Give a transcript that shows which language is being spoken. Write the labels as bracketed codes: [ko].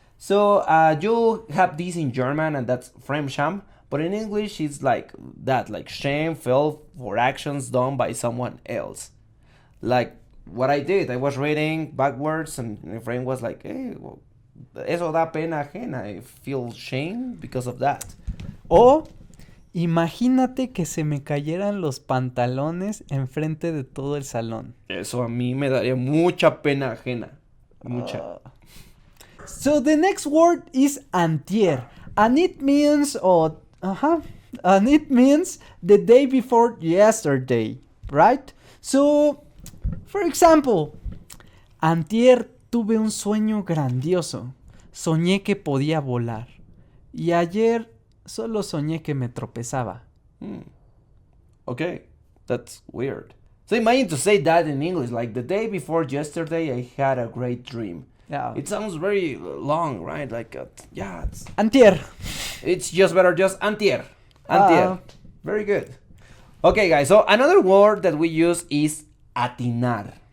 [en] So you have this in German, and that's Fremdscham. But in English, it's like that, like shame felt for actions done by someone else. Like what I did, I was reading backwards, and my friend was like, hey, well, [es] eso da pena ajena. [en] I feel shame because of that. [es] O imagínate que se me cayeran los pantalones enfrente de todo el salón. Eso a mí me daría mucha pena ajena. Mucha. [en] So the next word is antier, and it means and it means the day before yesterday, right? So, for example, [es] antier tuve un sueño grandioso. Soñé que podía volar. Y ayer solo soñé que me tropezaba. [en] Okay, that's weird. So imagine to say that in English, like the day before yesterday I had a great dream. Yeah. It sounds very long, right? Like, it's... [es] Antier. [en] It's just better, just antier. Antier. Very good. Okay, guys, so another word that we use is atinar.